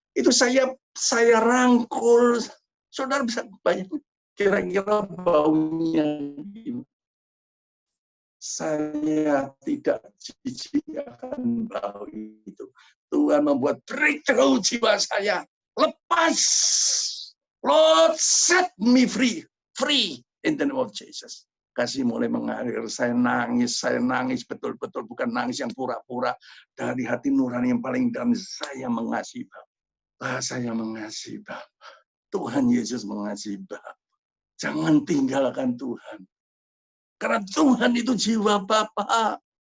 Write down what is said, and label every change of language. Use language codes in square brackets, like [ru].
[id] Itu saya rangkul. Saudara bisa bayangkan kira-kira baunya. Saya tidak jijik akan bau itu. Tuhan membuat breakthrough jiwa saya. Lepas. [en] Lord, set me free. Free in the name of Jesus. [id] Kasih mulai mengalir. Saya nangis betul-betul. Bukan nangis yang pura-pura. Dari hati nurani yang paling dalam, saya mengasihi Bapak. Saya mengasihi Bapak. Tuhan Yesus mengasihi Bapak. Jangan tinggalkan Tuhan. Karena Tuhan itu jiwa Bapak.